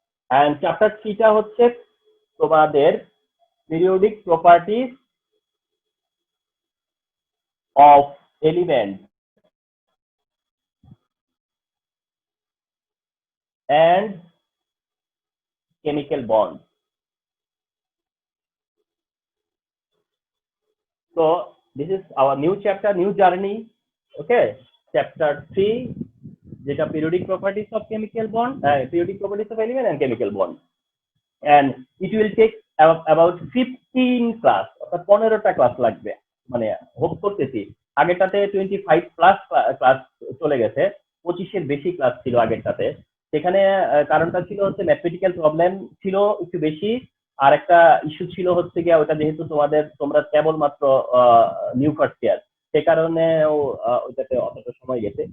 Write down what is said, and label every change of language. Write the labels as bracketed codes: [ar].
[bn] And chapter 3 টা হচ্ছে তোমাদের periodic properties of element and chemical bond. [en] So this is our new chapter, new journey. Okay, chapter 3, যেটা periodic properties of chemical bond, periodic properties of element and chemical bond, and it will take about 15 class, [bn] অর্থাৎ 15টা class লাগবে। মানে hope করতেছি আগেরটাতে 25 plus class চলে গেছে, 25-এর বেশি class ছিল আগেরটাতে। সেখানে কারণটা ছিল হচ্ছে ম্যাথমেটিক্যাল প্রবলেম ছিল একটু বেশি, আর একটা ইস্যু ছিল হচ্ছে গিয়ে ওটা যেহেতু তোমরা কেবলমাত্র নিউ ফার্স্ট ইয়ার, সে কারণে ওইটাতে অতটা সময় গেছে।